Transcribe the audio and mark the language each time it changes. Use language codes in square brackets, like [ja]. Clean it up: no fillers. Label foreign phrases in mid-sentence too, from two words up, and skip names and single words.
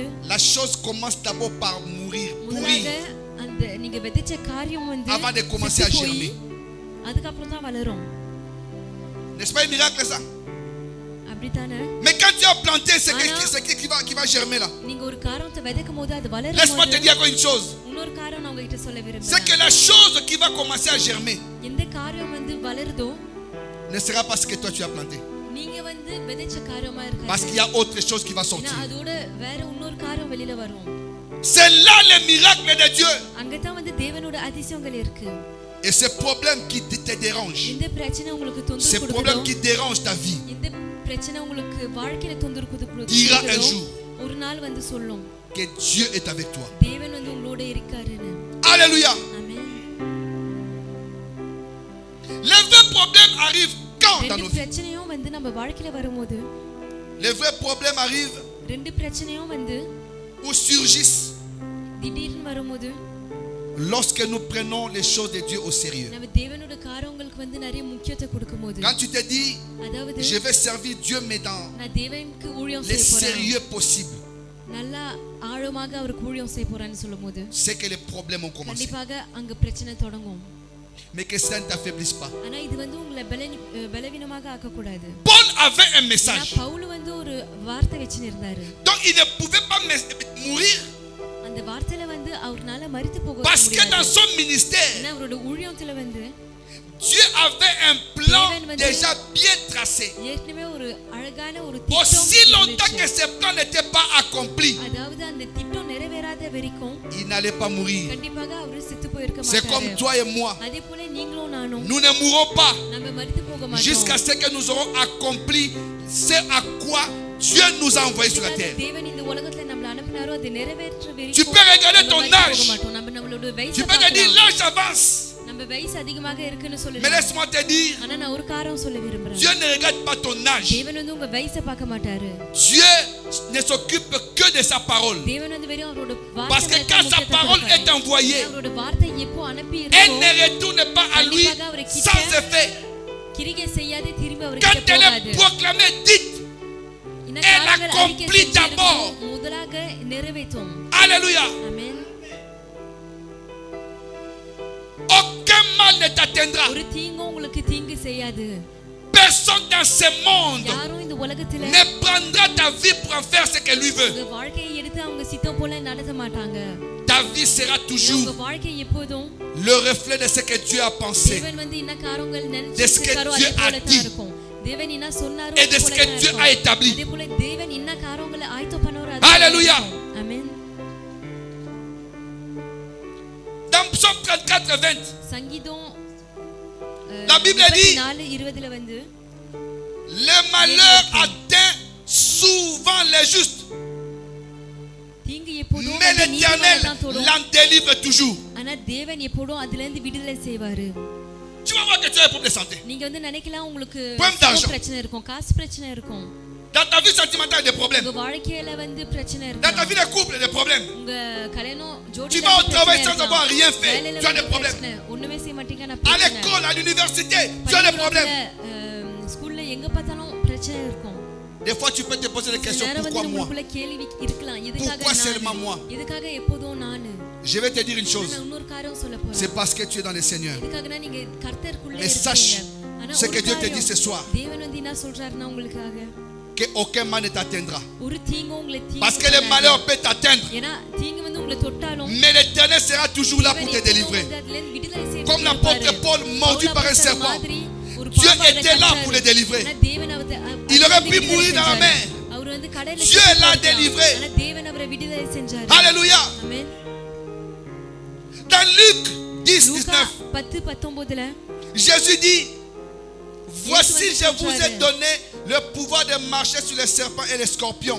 [fr] la chose commence d'abord par mourir, [ta] முதலாக [fr] pourrir, [ta] அந்த நீங்க விதைச்ச காரியம் வந்து [fr] avant de commencer à germer. [ta] அதுக்கு அப்புறம் தான் வளரும். [fr] N'est-ce pas un miracle ça? [ta] அப்படிதானே? [fr] Mais quand tu as planté, c'est qui va germer là? [ta] நீங்க ஒரு காரியத்தை விதைக்கும்போது அது வளரும். [fr] Laisse-moi te dire encore une chose. [ta] இன்னொரு காரியம் நான் உங்ககிட்ட சொல்ல [fr] C'est [ta] விரும்புறேன். [fr] que la chose qui va commencer à germer [ta] எந்த காரியம் வந்து வளருதோ [fr] ne sera pas ce que toi tu as planté. [ta] நீங்க வந்து விதைச்ச காரியமா இருக்காது. [fr] Parce qu'il y a autre chose qui va sortir. [ta] ஏன்னா அதோட வேற இன்னொரு காரியம் வெளியில வரும். [fr] C'est là le miracle de Dieu. [ta] அங்கதான் வந்து தேவனோட அதிசயங்கள் இருக்கு. [fr] Et ce problème qui te dérange, [ta] இந்த பிரச்சனை உங்களுக்கு [fr] ce [ta] தொந்தரவு [fr] problème [ta] கொடுக்குதோ, [fr] qui dérange ta vie, [ta] இந்த பிரச்சனை உங்களுக்கு வாழ்க்கையில தொந்தரவு [fr] dira un [ta] கொடுக்குதோ, [fr] jour [ta] ஒரு நாள் வந்து சொல்லும் [fr] que Dieu est avec toi. [ta] தேவன் வந்து உங்களோட இருக்காருன்னு. [fr] Alléluia. [ta] ஆமென். [fr] Les vrais problèmes arrivent quand dans nos [ta] ரெண்டு [fr] vies? [ta] பிரச்சனையும் வந்து நம்ம வாழ்க்கையில வரும்போது [fr] Les vrais problèmes arrivent [ta] ரெண்டு பிரச்சனையும் வந்து [fr] ou surgissent [ta] திடீர்னு வரும்போது [fr] lorsque nous prenons les choses de Dieu au sérieux. [ta] நம்ம தேவனோட காரியங்களுக்கு வந்து நிறைய முக்கியத்துவம் கொடுக்கும்போது, [fr] Quand tu te dis, [ta] அதாவது [fr] je vais servir Dieu mais dans [ta] நான் தேவனுக்கு ஊழியம் [fr] les [ta] செய்ய போறேன், [fr] sérieux possibles, [ta] நல்லா ஆழமாக அவருக்கு ஊழியம் செய்ய போறேன்னு சொல்லும்போது [fr] c'est que les problèmes ont commencé. [ta] கண்டிப்பாக அங்க பிரச்சனை தொடங்கும். [fr] Mais que ça ne t'affaiblisse pas. [ta] ஆனா இது வந்து உங்களை பலவீனமாக ஆக்க கூடாது. [fr] Paul avait un message. [ta] பவுல் வந்து ஒரு வார்த்தை வச்சு இருந்தாரு. [fr] Donc il ne pouvait pas mourir [ta] அந்த வார்த்தையில வந்து அவர்னால மரித்து போக [fr] parce que dans [ta] முடியாது. [fr] son ministère, [ta] ஏன்னா அவரோட ஊழியத்துல வந்து [fr] Dieu avait un plan déjà bien tracé. [ta] ஏற்கனவே ஒரு அழகான ஒரு [fr] Aussi [ta] திட்டம் [fr] longtemps que [ta] இருந்துச்சு. [fr] ce plan n'était pas accompli, [ta] அதாவது அந்த திட்டம் நிறைவேறாத வரைக்கும் [fr] il n'allait pas mourir. [ta] கண்டிப்பாக அவர் செத்து போயிருக்க [fr] C'est comme [ta] மாட்டாரு. [fr] toi et moi. [ta] அதே போல நீங்களும் நானும் [fr] Nous ne mourrons pas [ta] நம்ம மரித்து போக மாட்டோம். [fr] jusqu'à ce que nous aurons accompli ce à quoi Dieu nous a envoyés sur la terre. [ta] தேவன் இந்த உலகத்துல நம்மள அனுப்பினாரோ அது நிறைவேற்ற [fr] Tu [ta] வரைக்கும் [fr] peux regarder ton âge. [ta] நம்ம நம்மளோட [fr] Tu [ta] வயசை [fr] peux te dire, [ta] பார்க்கலாம். [fr] l'âge avance. [ta] நம்ம வயசு அதிகமாக இருக்குன்னு [fr] Mais [ta] சொல்லலாம். [fr] laisse-moi te dire, [ta] ஆனா நான் ஒரு காரணம் சொல்ல விரும்புறேன். [fr] Dieu ne regarde pas ton âge. [ta] தேவன் வந்து உங்க வயசை பார்க்க மாட்டாரு. [fr] Dieu ne s'occupe que de sa parole. [ta] தேவன் வந்து வெறும் அவரோட [fr] Parce que [ta] வார்த்தை [fr] quand sa parole est envoyée, [ta] அவரோட வார்த்தை எப்போ அனுப்பி [fr] elle [ta] இருக்கோ [fr] ne retourne pas à lui sans effet. [ta] கிரிகை செய்யாதே திரும்பி [fr] Quand [ta] அவருக்கு [fr] elle [ta] போகாது. [fr] est proclamée, dite, elle accomplit d'abord. [ta] முதலாக நிறைவேற்றும். [fr] Alléluia. [ta] ஆமென். [fr] Aucun mal ne t'atteindra. [ta] ஒரு தீங்கு உங்களுக்கு தீங்கு செய்யாது. [fr] Personne dans ce monde [ta] யாரும் இந்த உலகத்துல [fr] ne prendra ta vie pour en faire ce qu'elle lui veut. [ta] உங்க வாழ்க்கையை எடுத்து அவங்க சித்தம் போல நடத்த மாட்டாங்க. [fr] Ta vie sera [ta] உங்க [fr] toujours [ta] வாழ்க்கை எப்போதும் [fr] le reflet de ce que Dieu a pensé [ta] தேவன் வந்து என்ன காரியங்கள் [fr] De ce que [ta] நினைச்சிருக்காரோ [fr] Dieu [ta] அதே [fr] a [ta] போல [fr] dit. [ta] தான் இருக்கும். தேவன் என்ன சொன்னாரோ [fr] et de [ta] அதே [fr] ce [ta] போல [fr] que [ta] தான் [fr] Dieu [ta] இருக்கும். [fr] a établi. [ta] அதே போல தேவன் என்ன காரியங்களை ஆயத்தம் பண்ணாரோ அதே [fr] Alléluia. [ta] போல இருக்கும். ஆமென். [fr] Dans Psaume 34:20, [ta] சங்கீதம் [fr] la Bible dit, [ta] 4:20 வந்து [fr] le malheur atteint souvent les justes, [ta] தீங்கு எப்போதும் [fr] mais [ta] வந்து நீதிமானை [fr] l'Éternel [ta] தான் தொடும். [fr] l'en délivre toujours. [ta] ஆனா தேவன் எப்போதும் அதுல இருந்து விடுதலை செய்வாரு. [fr] Tu vas voir que tu as un problème de santé. [ta] நீங்க வந்து நினைக்கலாம் உங்களுக்கு [fr] Problème d'argent. [ta] பிரச்சனை இருக்கும், காசு பிரச்சனை இருக்கும், [fr] Dans ta vie sentimentale, des problèmes. [ta] உங்க வாழ்க்கையில வந்து பிரச்சனை [fr] Dans ta [ta] இருக்கும், [fr] vie de couple, des problèmes. [ta] உங்க கல்யாணம் [fr] Tu [ta] ஜோடியில [fr] vas au [ta] வந்து [fr] travail [ta] பிரச்சனை [fr] sans avoir [ta] இருக்கலாம். [fr] rien fait. [ta] வேலையில [fr] Tu as des [ta] வந்து [fr] problèmes. [ta] பிரச்சனை, ஒண்ணுமே செய்ய மாட்டீங்க, நான் [fr] À [ta] பிரச்சனை. [fr] l'école, à l'université, tu as des problèmes. [ta] ஸ்கூல்ல எங்க பார்த்தாலும் பிரச்சனை இருக்கும். [fr] Des fois, tu peux te poser des questions. [ta] நேரம் வந்து [fr] Pourquoi moi? [ta] உங்களுக்குள்ள கேள்வி இருக்கலாம், எதுக்காக [fr] Pourquoi seulement moi? [ta] நான், எதுக்காக எப்போதும் நானு. [fr] Je vais te dire une chose. [ta] நான் இன்னொரு காரியம் சொல்ல போறேன். [fr] C'est parce que tu es dans le Seigneur. [ta] எதுக்காகனா நீங்க கர்த்தருக்குள்ள [fr] Mais sache [ta] இருக்கீங்க. ஆனா [fr] ce [ta] ஒரு [fr] que Dieu te [ta] காரியம், [fr] dit ce soir. [ta] தேவன் வந்து என்ன சொல்றாருன்னா உங்களுக்காக [fr] Que aucun mal ne t'atteindra. [ta] ஒரு தீங்கு உங்களை [fr] Parce que le malheur peut t'atteindre. [ta] ஏன்னா தீங்கு வந்து உங்களை தொட்டாலும் [fr] Mais l'Éternel sera toujours là pour te délivrer. Comme l'apôtre Paul mordu par un serpent. Dieu était là pour le délivrer. Il aurait pu mourir dans la mer. Dieu l'a délivré. Alléluia. Dans Luc 10:19, Jésus dit, voici je vous ai donné le pouvoir de marcher sur les serpents et les scorpions.